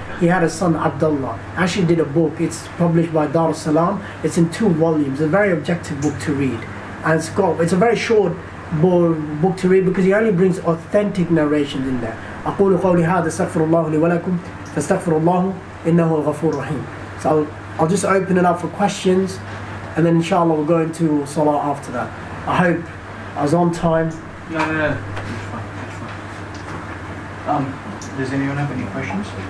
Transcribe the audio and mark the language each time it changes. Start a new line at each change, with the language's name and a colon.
English: He had a son, Abdullah. Actually did a book. It's published by Dar es-Salaam. It's in 2 volumes. A very objective book to read, and it's a very short book to read because he only brings authentic narrations in there.
Arabic: أقول قولي هذا استغفر الله لي ولكم فاستغفر الله إنه الغفور الرحيم.
English: So I'll just open it up for questions, and then inshallah we'll go into salah after that. I hope I was on time. No. It's fine. Does anyone have any questions?